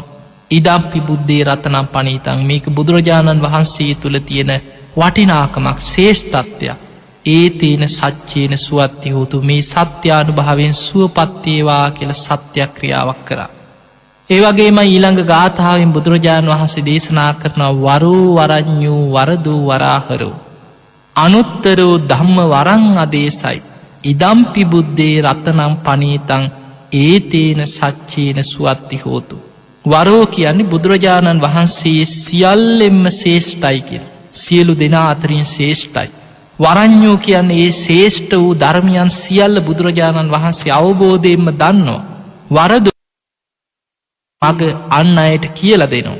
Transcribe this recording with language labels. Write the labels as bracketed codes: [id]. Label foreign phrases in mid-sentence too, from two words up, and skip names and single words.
[pi] ඉදම්පි බුද්ධේ රතනම් පණීතං, [si] මේක බුදුරජාණන් වහන්සේ තුළ තියෙන වටිනාකමක්, ශ්‍රේෂ්ඨත්වයක්. [pi] ඒතේන සච්චේන සුවත්ති හෝතු, [si] මේ සත්‍යානුභාවයෙන් සුවපත් වේවා කියලා සත්‍යක්‍රියාවක් කරා. ඒ වගේම ඊළඟ ගාථාවෙන් බුදුරජාණන් වහන්සේ දේශනා කරනවා [pi] වරෝ වරඤ්ඤෝ වරදෝ වරාහරෝ අනුත්තරෝ ධම්ම වරං අදේසයි ඉදම්පි බුද්ධේ රතනම් පණීතං ඒතේන සච්චේන සුවත්ති හෝතු. [si] වරෝ කියන්නේ බුදුරජාණන් වහන්සේ සියල්ලෙන්ම ශ්‍රේෂ්ඨයි කියලා, සියලු දෙනා අතරින් ශ්‍රේෂ්ඨයි. වරඤ්ඤෝ කියන්නේ ඒ ශ්‍රේෂ්ඨ වූ ධර්මයන් සියල්ල බුදුරජාණන් වහන්සේ අවබෝධයෙන්ම දන්නවා. වරදෝ මග අන් අයට කියලා දෙනවා.